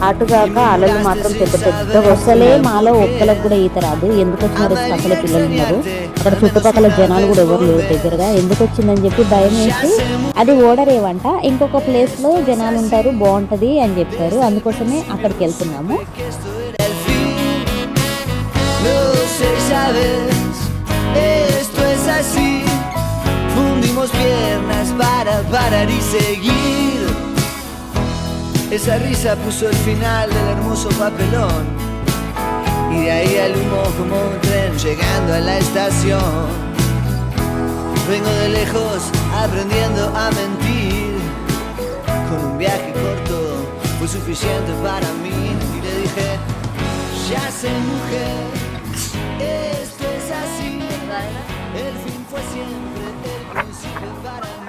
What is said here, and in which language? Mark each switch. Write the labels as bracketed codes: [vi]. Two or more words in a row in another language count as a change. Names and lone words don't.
[te] అటుగాక అలలు మాత్రం పెద్ద పెద్ద వస్తలే. మాలో ఒక్కలకు కూడా ఈత రాదు. ఎందుకు వచ్చినారు పక్కన పిల్లలు ఉన్నారు, అక్కడ చుట్టుపక్కల జనాలు కూడా ఎవరు లేరు దగ్గరగా. ఎందుకు వచ్చిందని చెప్పి భయం వేసి, అది ఓడరేవంట, ఇంకొక ప్లేస్ లో జనాలు ఉంటారు బాగుంటది అని చెప్పారు, అందుకోసమే అక్కడికి వెళ్తున్నాము. [es] Esa risa puso el final del hermoso papelón y de ahí al humo como un tren llegando a la estación. Vengo de lejos aprendiendo a mentir. Con un viaje corto fue suficiente para mí y le dije, ya sé mujer, esto es así. El fin fue siempre el principio para mí.